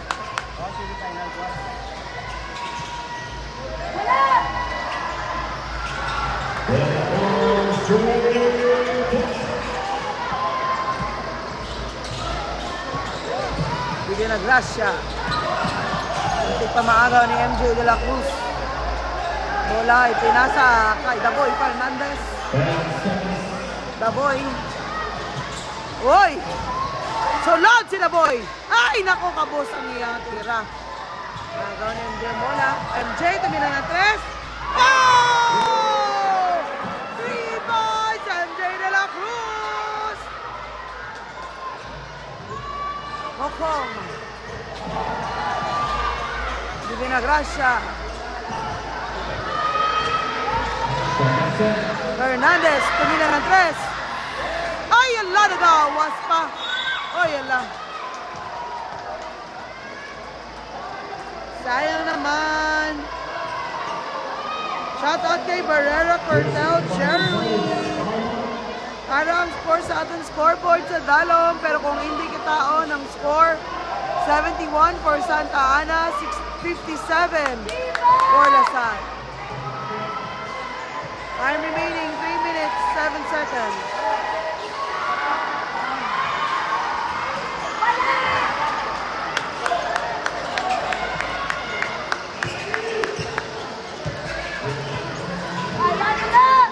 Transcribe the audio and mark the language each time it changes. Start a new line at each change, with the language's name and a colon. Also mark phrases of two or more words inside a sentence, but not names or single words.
Filipino: Wala! Divinagracia. Muntik pa maagaw ni MJ de la Cruz. Bola ipinasa kay Daboy Fernandez. Daboy. Uy!
Hiligaynon: Sulod si Daboy. Ay, nako, kabos ang iyang tira.
Filipino: Agaw ni MJ Mola. MJ, tumina na 3.
English: Oh! 3 points, MJ de la Cruz.
Filipino: Mokong. Divinagracia. Fernandez, tumina ng 3.
Hiligaynon: Ay, ala, nagawas pa. Ay, ala.
Filipino: Sayang naman. Shoutout kay Barrera, Cortel, Jeremy.
Hiligaynon: Ano ang score sa ating scoreboard sa Dalom? Pero kung hindi kitaon ang score, 71 for Santa Ana, 57 for Lasal.
English: Time remaining 3 minutes, 7 seconds.
Filipino: Ayan na!